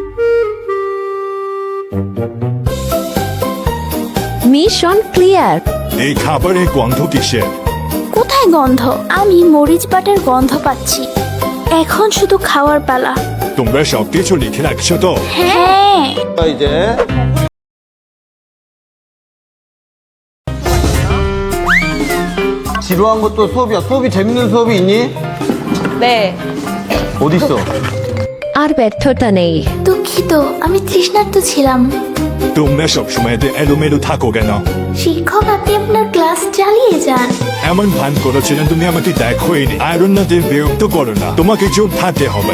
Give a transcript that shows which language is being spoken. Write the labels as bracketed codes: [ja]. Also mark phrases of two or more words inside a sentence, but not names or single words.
[bn] মিশন ক্লিয়ার। এই খাবারের গন্ধ কিসের? কোথায় গন্ধ? আমি মরিচ বাটার গন্ধ পাচ্ছি। এখন শুধু খাওয়ার পালা। তোমরা সবকিছু লিখে রাখছো তো? হ্যাঁ। [ko] 이제 지루한 것도 수업이야. 수업이 재밌는 수업이 있니? 네. 어디 있어? [bn] আর ব্যর্থতা নেই। দুঃখিত, আমি তৃষ্ণার্ত ছিলাম। তোমরা সবসময় এত এলোমেলো থাকো কেন? শিক্ষক, আপনি আপনার ক্লাস চালিয়ে যান। এমন ভান করেছিলেন তুমি আমাকে দেখোইনি। আয়রনদের বিরক্ত করো না, তোমাকে চুপ থাকতে হবে।